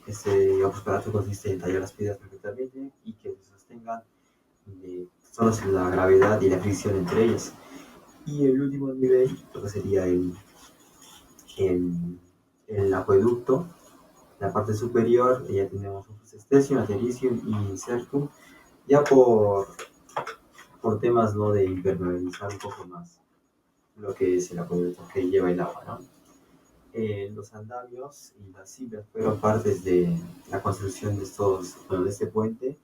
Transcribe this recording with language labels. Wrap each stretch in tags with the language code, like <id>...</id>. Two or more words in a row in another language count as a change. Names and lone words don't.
<es>Este</es> <la>opus quadratum</la> <es>consiste en tallar las piedras perfectamente y que se sostengan solo sin la gravedad y la fricción entre ellas. Y el último nivel, lo que sería el acueducto, la parte superior, ya tenemos</es> <la>opus stesium,</la> <es>latericium y incertum, ya por temas, ¿no?, de impermeabilizar un poco más lo que es el acueducto que lleva el agua, ¿no? Los andamios y las sillas fueron partes de la construcción de este puente.</es>